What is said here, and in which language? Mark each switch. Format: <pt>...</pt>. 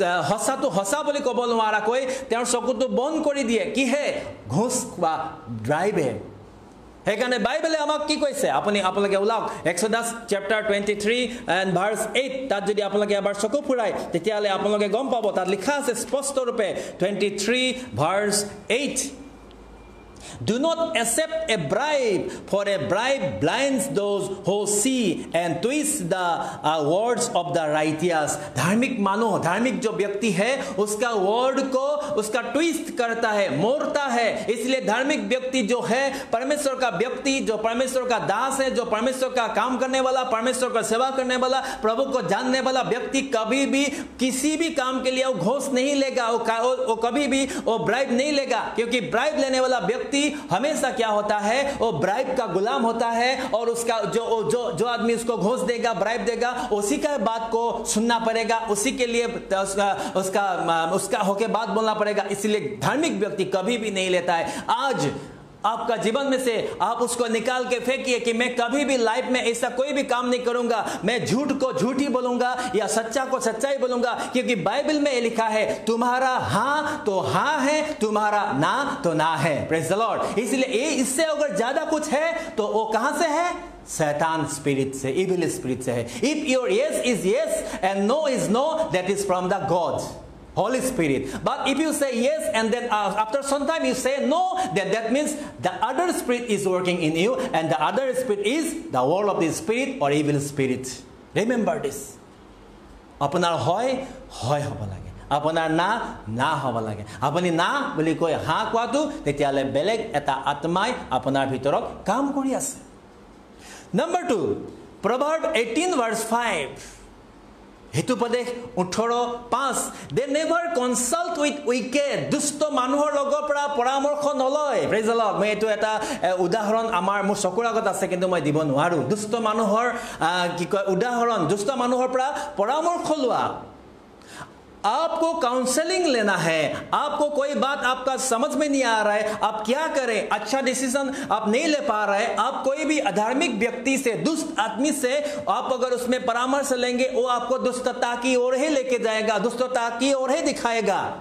<as>হসাটো হসা বুলি ক'ব নোৱাৰাকৈ তেওঁৰ চকুটো বন্ধ কৰি দিয়ে কি হে ঘুষ বা ব্ৰাইবে হেকানে বাইবেলে আমাক কি কৈছে আপোনালোকে উলাওক এক্সোডাস চ্যাপ্টাৰ 23 and verse 8 তাত যদি আপোনালোকে এবাৰ চকু ফুৰাই তেতিয়ালে আপোনালোকে গম পাব তাত লিখা আছে স্পষ্ট ৰূপে 23 verse 8</as> <en>Do not accept a bribe, for a bribe blinds those who see and twist the words of the righteous.</en> <hi>धार्मिक मानो धार्मिक जो व्यक्ति है उसका वर्ड को उसका ट्विस्ट करता है मोड़ता है इसलिए धार्मिक व्यक्ति जो है परमेश्वर का व्यक्ति जो परमेश्वर का दास है जो परमेश्वर का काम करने वाला परमेश्वर का सेवा करने वाला प्रभु को जानने वाला व्यक्ति कभी भी किसी भी काम के लिए वो घूस नहीं लेगा वो कभी भी वो ब्राइब नहीं लेगा क्योंकि ब्राइब लेने वाला व्यक्ति व्यक्ति हमेशा क्या होता है, वो ब्राइब का गुलाम होता है और उसका जो आदमी उसको घूस देगा, ब्राइब देगा, उसी का बात को सुनना पड़ेगा, उसी के लिए उसका होके बात बोलना पड़ेगा। इसलिए धार्मिक व्यक्ति कभी भी नहीं लेता है। आज आपका जीवन में से आप उसको निकाल के फेंकिए कि मैं कभी भी लाइफ में ऐसा कोई भी काम नहीं करूंगा, मैं झूठ को झूठ ही बोलूंगा या सच्चा को सच्चा ही बोलूंगा, क्योंकि बाइबल में लिखा है तुम्हारा हां तो हां है, तुम्हारा ना तो ना है।</hi> <en>Praise the Lord.</en> <hi>इसलिए इससे अगर ज्यादा कुछ है तो वो कहां से है? शैतान स्पिरिट से, इविल स्पिरिट से है।</hi> <en>If your yes is yes and no is no, that is from the God, Holy Spirit. But if you say yes and then after some time you say no, then that means the other spirit is working in you, and the other spirit is the world of the spirit or evil spirit. Remember this.</en> <as>আপোনাৰ হয় হয় হ'ব লাগে, আপোনাৰ না না হ'ব লাগে। আপুনি না বুলি কৈ হাঁ কোৱাটো তেতিয়ালে বেলেগ এটা আত্মাই আপোনাৰ ভিতৰত কাম কৰি আছে।</as> <en>Number 2, Proverbs 18 verse 5.</en> <as>হিতুপদেশ 18:5</as> <en>They never consult with wicked.</en> <as>দুষ্ট মানুহৰ লগৰ পৰা পৰামৰ্শ নলয়।</as> <en>Praise the Lord.</en> <as>মই এইটো এটা উদাহৰণ মোৰ চকুৰ আগত আছে, কিন্তু মই দিব নোৱাৰো। দুষ্ট মানুহৰ কি কয় উদাহৰণ, দুষ্ট মানুহৰ পৰা পৰামৰ্শ লোৱা।</as> <hi>आपको काउंसलिंग लेना है, आपको कोई बात आपका समझ में नहीं आ रहा है, आप क्या करें, अच्छा डिसीजन आप नहीं ले पा रहे, आप कोई भी अधार्मिक व्यक्ति से, दुष्ट आदमी से आप अगर उसमें परामर्श लेंगे, वो आपको दुष्टता की ओर ही लेके जाएगा, दुष्टता की ओर ही दिखाएगा।</hi>